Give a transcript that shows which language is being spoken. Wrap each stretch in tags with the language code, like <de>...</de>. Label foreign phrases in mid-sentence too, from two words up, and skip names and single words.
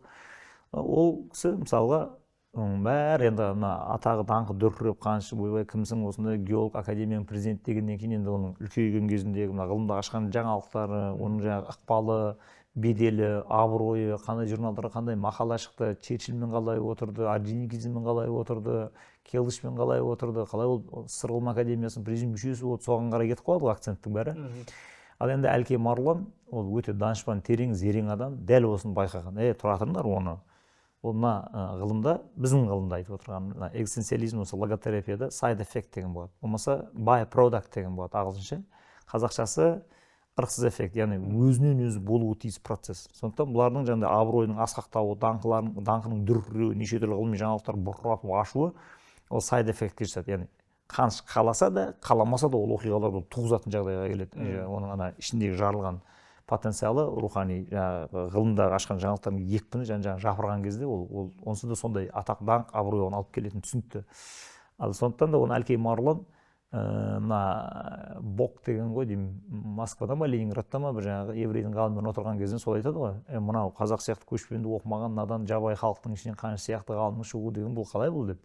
<kk>Ол кісі мысалға бәрі енді атағы даңқы дүркіреп Қаныш ойбай кімсің осындай геолог, академияның президенті дегеннен кейін енді оның үлкейген кезіндегі ғылымда ашқан жаңалықтары, оның жаңағы ықпалы, беделі, абыройы, қандай журналдарға қандай мақала шықты, Черчилльмен қалай отырды, Орджоникидземен қалай отырды, Келдышмен қалай отырды, қалай ол Сыр ғылым академиясының президиум мүшесі болып, соған қарай кетіп қалады акценттің бәрі. Ал енді Әлкей Марғұлан ол өте данышпан, терең, зерең адам, дәл осыны байқаған. Тұра тұрыңдар оны. Ол ғылымда, біздің ғылымда айтып отырған экзистенциализм, осы логотерапияда</kk> <en>side effect</en> <kk>деген болады. Болмаса</kk> <en>by product</en> <kk>деген болады ағылшынша. Қазақшасы ырықсыз эффект, яғни өзінен өзі болуы тиіс процесс. Сондықтан бұлардың жаңағыдай абыройының асқақтауы, даңқының дүркіреуі, неше түрлі ғылыми жаңалықтар бұрқыратып ашуы ол</kk> <en>side effect</en> <kk>жасады. Яғни Қаныш қаласа да, қаламаса да ол оқиғаларды туғызатын жағдайға келеді. Оның ішіндегі жарылған потенциалы, рухани ғылымдағы ашқан жаңалықтардың екпіні жан-жағын жапырған кезде ол онсыз да сондай атақ, даңқ, абырой оған алып келетін түсінікті. Ал сондықтан да оны Әлкей Марғұлан Бок деген ғой деймін, Москвада ма, Ленинградта ма бір жаңағы еврейдің ғалыммен отырған кезде сол айтады ғой, мынау қазақ сияқты көшпенді оқымаған надан жабайы халықтың ішінен Қаныш сияқты ғалымның шығуы деген бұл қалай бұл деп.</kk>